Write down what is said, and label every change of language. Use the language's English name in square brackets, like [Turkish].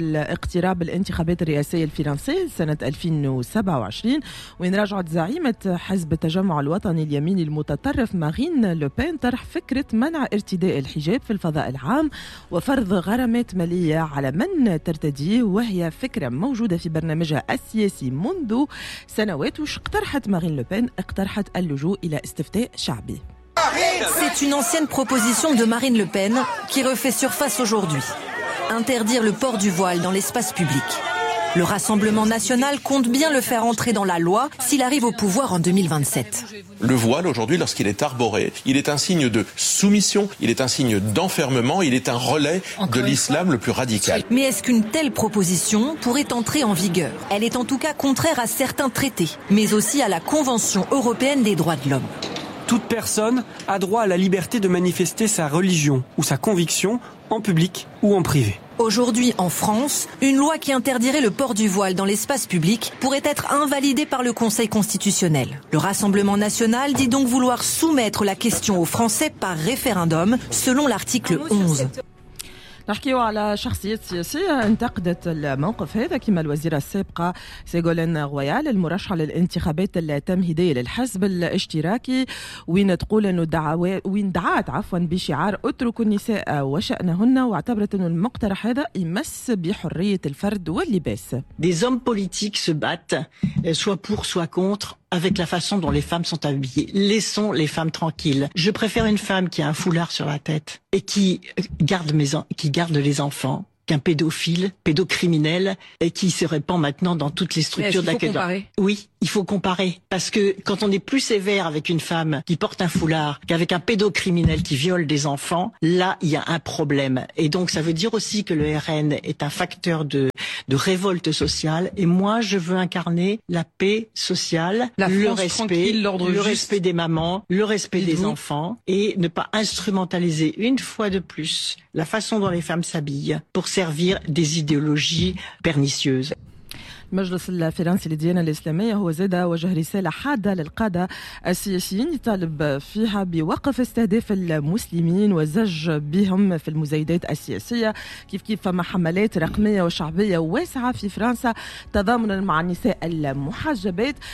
[Arabic] اقتراب الانتخابات الرئاسية الفرنسية سنة 2027 وين راجعت زعيمة حزب التجمع الوطني اليميني المتطرف مارين لوبين طرح فكرة منع ارتداء الحجاب في الفضاء العام وفرض غرامات مالية على من ترتديه وهي فكرة موجودة في برنامجها السياسي منذ سنوات وش اقترحت مارين لوبين اقترحت اللجوء الى استفتاء شعبي. [French] C'est une ancienne proposition de Marine Le Pen qui refait surface aujourd'hui. Interdire le port du voile dans l'espace public. Le Rassemblement national compte bien le faire entrer dans la loi s'il arrive au pouvoir en 2027. Le voile aujourd'hui, lorsqu'il est arboré, il est un signe de soumission, il est un signe d'enfermement, il est un relais de l'islam le plus radical. Mais est-ce qu'une telle proposition pourrait entrer en vigueur? Elle est en tout cas contraire à certains traités, mais aussi à la Convention européenne des droits de l'homme. Toute personne a droit à la liberté de manifester sa religion ou sa conviction en public ou en privé. Aujourd'hui, en France, une loi qui interdirait le port du voile dans l'espace public pourrait être invalidée par le Conseil constitutionnel. Le Rassemblement national dit donc vouloir soumettre la question aux Français par référendum, selon l'article 11. [Arabic] نحكيو على شخصيات سياسية انتقدت الموقف هذا كما الوزيرة السابقة سيغولين غويال المرشحة للانتخابات التمهيدية للحزب الاشتراكي وين تقول انه دعات بشعار اتركوا النساء وشأنهن واعتبرت انه المقترح هذا يمس بحرية الفرد واللباس. [French] Des hommes politiques se battent soit pour soit contre avec la façon dont les femmes sont habillées. Laissons les femmes tranquilles. Je préfère une femme qui a un foulard sur la tête et qui garde les enfants qu'un pédophile, pédocriminel, et qui se répand maintenant dans toutes les structures d'accueil. Il faut comparer. Oui, il faut comparer. Parce que quand on est plus sévère avec une femme qui porte un foulard qu'avec un pédocriminel qui viole des enfants, là, il y a un problème. Et donc, ça veut dire aussi que le RN est un facteur de révolte sociale. Et moi, je veux incarner la paix sociale, le respect des mamans, le respect des enfants, et ne pas instrumentaliser une fois de plus la façon dont les femmes s'habillent pour servir des idéologies pernicieuses. [Arabic] المجلس الفرنسي للديانة الإسلامية هو زاد وجه رسالة حادة للقادة السياسيين يطالب فيها بوقف استهداف المسلمين وزج بهم في المزايدات السياسية كيف فما حملات رقمية وشعبية واسعة في فرنسا تضامنا مع النساء المحجبات.